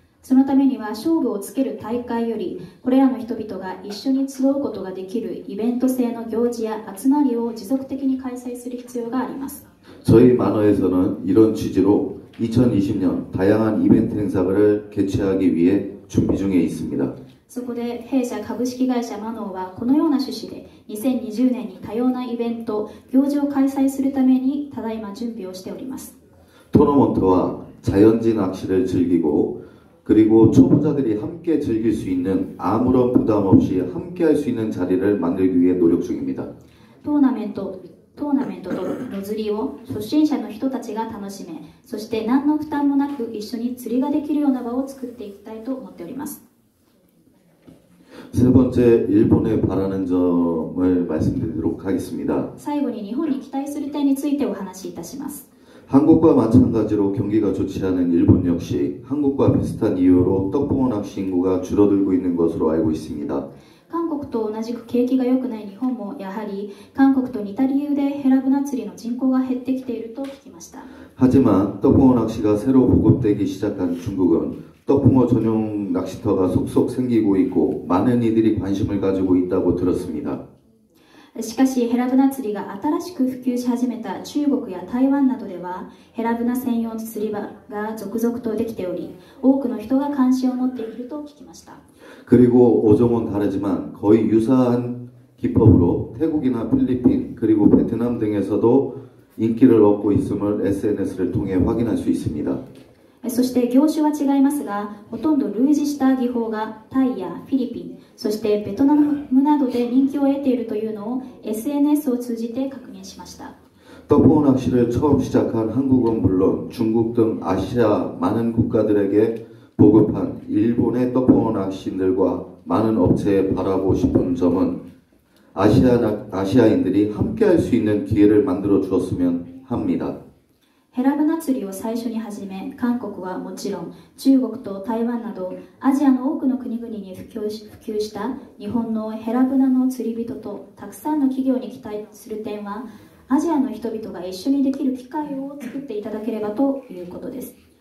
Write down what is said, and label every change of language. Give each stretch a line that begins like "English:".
Japanese: そのためには勝負をつける大会よりこれらの人々が一緒に集うことができるイベント性の行事や集まりを持続的に開催する必要があります。
Korean: 저희 만화에서는 이런 취지로 2020년 다양한 이벤트 행사를 개최하기 위해 준비 중에 있습니다.
Japanese: そこで弊社株式会社マノーはこのような趣旨で2020年に多様なイベント、行事を開催するためにただいま準備をしております。
Korean: 토너먼트와 자연지 낚시를 즐기고 그리고 초보자들이 함께 즐길 수 있는 아무런 부담 없이 함께 할 수 있는 자리를 만들기 위해 노력 중입니다.
Japanese: トーナメントと野釣りを初心者の人たちが楽しめ、そして何の負担もなく一緒に釣りができるような場を作っていきたいと思っております。
Korean: 세 번째, 일본에 바라는 점을 말씀드리도록 하겠습니다.
Japanese: 最後に日本に期待する点についてお話しいたします。
Korean: 한국과 마찬가지로 경기가 좋지 않은 일본 역시 한국과 비슷한 이유로 떡붕어 낚시 인구가 줄어들고 있는 것으로 알고 있습니다.
Japanese: 韓国と同じく景気が良くない日本もやはり韓国と似た理由でヘラブナ釣りの人口が減ってきていると聞きました。
Korean: 하지만 떡붕어 낚시가 새로 보급되기 시작한 중국은 떡붕어 전용 낚시터가 속속 생기고 있고 많은 이들이 관심을 가지고 있다고 들었습니다.
Japanese: しかしヘラブナ釣りが新しく普及し始めた中国や台湾などではヘラブナ専用の釣り場が続々とできており、多くの人が関心を持っていると聞きました。
Korean: 그리고 어종은 다르지만 거의 유사한 기법으로 태국이나 필리핀 그리고 베트남 등에서도 인기를 얻고 있음을 SNS를 통해 확인할 수 있습니다.
Japanese: そして業種は違いますが、ほとんど類似した技法がタイやフィリピン、そしてベトナムなどで人気を得ているというのを SNS を通じて確認しました。
Korean: 떡붕어 낚시를 처음 시작한 한국은 물론 중국 등 아시아 많은 국가들에게 보급한 일본의 떡붕어 낚시인들과 많은 업체에 바라고 싶은 점은 아시아인들이 함께 할 수 있는 기회를 만들어 주었으면 합니다.
Japanese: ヘラブナ釣りを最初に始め、韓国はもちろん中国と台湾などアジアの多くの国々に普及した日本のヘラブナの釣り人とたくさんの企業に期待する点は、アジアの人々が一緒にできる機会を作っていただければということです。